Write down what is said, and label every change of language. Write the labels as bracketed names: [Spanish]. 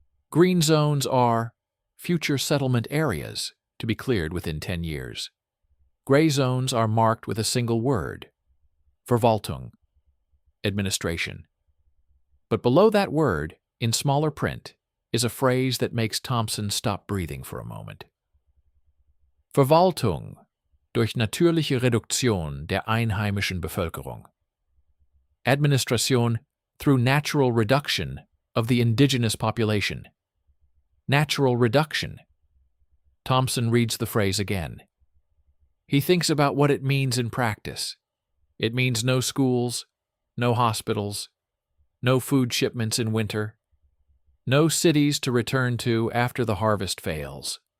[English] Green zones are future settlement areas to be cleared within 10 years. Gray zones are marked with a single word, Verwaltung, administration. But below that word, in smaller print, is a phrase that makes Thompson stop breathing for a moment. [German] Verwaltung durch natürliche Reduktion der einheimischen Bevölkerung. [English] Administration through natural reduction of the indigenous population. Natural reduction. Thompson reads the phrase again. He thinks about what it means in practice. It means no schools, no hospitals, no food shipments in winter, no cities to return to after the harvest fails.